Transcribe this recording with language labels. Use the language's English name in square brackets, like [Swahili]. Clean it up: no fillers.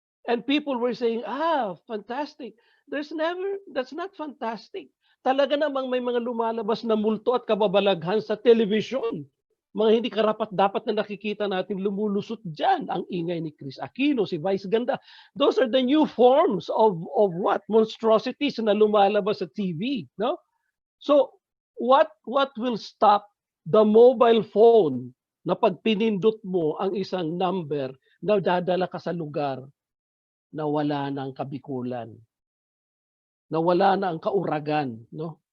[English] And people were saying, fantastic. That's not fantastic. [Filipino] Talaga namang may mga lumalabas na multo at kababalaghan sa television. Mga hindi karapat-dapat na nakikita natin lumulusot dyan. Ang ingay ni Chris Aquino, si Vice Ganda. [English] Those are the new forms of what? [Filipino] Monstrosities na lumalabas sa TV. No? So, [English] what will stop the mobile phone [Filipino] na pag pinindot mo ang isang number na dadala ka sa lugar na wala ng kabikulan, na wala na ang kauragan, no?